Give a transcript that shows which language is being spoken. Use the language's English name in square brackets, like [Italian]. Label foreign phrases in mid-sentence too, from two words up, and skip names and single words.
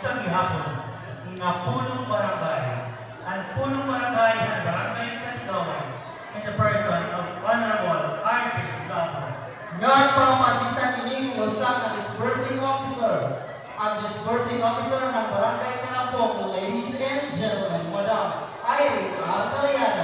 [Cebuano] gihapon nga punong barangay. [Filipino] Ang punong barangay ng Barangay Katigawan [English] in the person of Honorable [Filipino] R.J. Gato. [Cebuano] Ngayon papagisan ini usa ka [English] disbursing officer. [Filipino] Ang [English] disbursing officer [Filipino] ng Barangay Kalampong, [English] ladies and gentlemen, [Filipino] Madam Irene Arcariana.